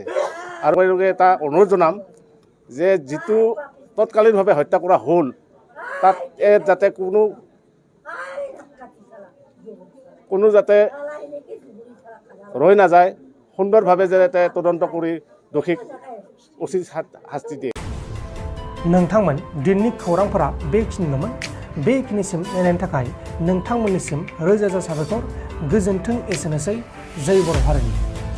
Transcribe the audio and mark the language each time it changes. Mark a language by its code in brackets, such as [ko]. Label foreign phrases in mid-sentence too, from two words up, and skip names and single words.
[as] আৰু তেওঁলোকে এটা অনুৰোধ জনাম যে যিটো তৎকালীনভাৱে হত্যা কৰা হ'ল তাত যাতে কোনো যাতে ৰৈ নাযায়, সুন্দৰভাৱে যাতে তদন্ত কৰি দোষীক উচিত শাস্তি দিয়ে। [brx] नोंथांमोन दिननि खौरांफोरा बेखिनिल'मोन। बेखिनिसिम नायनायनि थाखाय नोंथांमोननिसिम रोजा रोजा साबायखर। गोजोन्थों। एसेनोसै। जय बर' हारिनि।